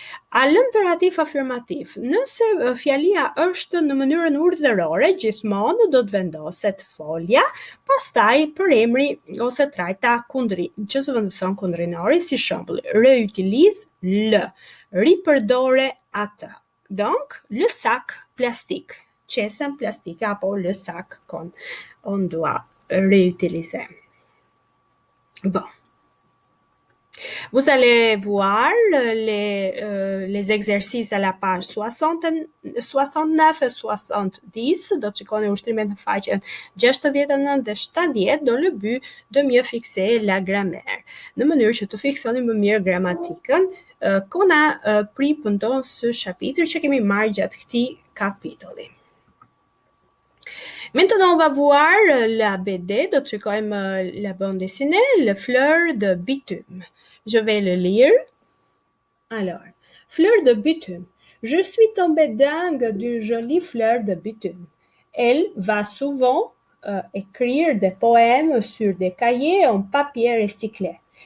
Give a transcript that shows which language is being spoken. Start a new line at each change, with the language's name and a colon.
French: A l'imperativ afirmativ,
Albanian: nëse fjalia është në mënyrën urdhërore, gjithmonë do të vendoset folja, pastaj përemri ose trajta që zëvendëson kundrinori, si shembull,
French: réutilise le,
Albanian: ripërdore atë.
French: Donc, le sac plastique,
Albanian: qesen plastike apo
French: le sac qu'on doit réutiliser. Bon. Vous allez voir les exercices à la page 69 et 70,
Albanian: do të shikoni ushtrimet në faqen 69 dhe 70
French: dans le but de mieux fixer la grammaire,
Albanian: në mënyrë që të fiksoni më mirë gramatikën
French: qu'on a pris pendant ce chapitre
Albanian: që kemi marrë gjatë këtij kapitulli.
French: Maintenant, on va voir la BD, donc c'est quand même la bande dessinée, Le fleur de bitume. Je vais le lire. Alors, fleur de bitume. Je suis tombée dingue d'une jolie fleur de bitume. Elle va souvent écrire des poèmes sur des cahiers en papier recyclé.